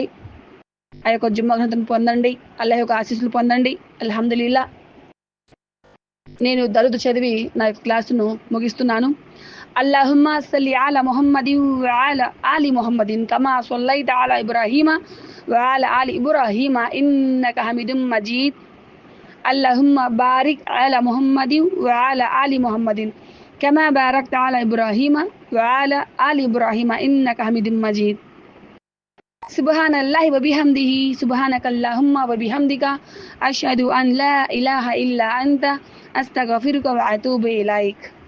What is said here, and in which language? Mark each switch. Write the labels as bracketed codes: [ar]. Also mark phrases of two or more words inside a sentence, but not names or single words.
[te] ఆ యొక్క జుమ్మా ఘనతను పొందండి. అల్లాహ్ యొక్క ఆశీస్సులు పొందండి. అల్హమ్దులిల్లా. నేను దరూద్ చదివి నా యొక్క క్లాసును ముగిస్తున్నాను. [ar] اللهم صل على محمد وعلى آل محمد كما صليت على إبراهيم وعلى آل إبراهيم إنك حميد مجيد. اللهم بارك على محمد وعلى آل محمد كما باركت على إبراهيم وعلى آل إبراهيم إنك حميد مجيد. سبحان الله وبحمده سبحانك اللهم وبحمدك أشهد أن لا إله إلا أنت أستغفرك وأتوب إليك.